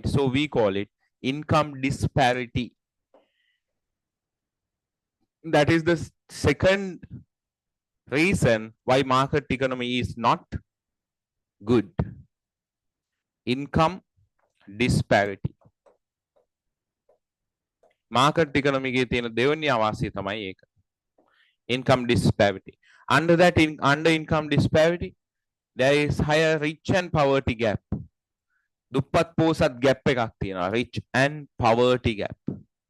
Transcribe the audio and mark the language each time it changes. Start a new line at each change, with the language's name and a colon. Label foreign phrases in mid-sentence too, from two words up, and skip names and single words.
English: So we call it income disparity. That is the second reason why market economy is not good. Income disparity. Market economy
Sinhala: එකේ තියෙන දෙවෙනි අවාසිය තමයි ඒක.
English: Income disparity. Under income disparity, there is higher rich and poverty gap.
Sinhala: දුප්පත් පොහොසත් gap එකක් තියෙනවා.
English: Rich and poverty gap.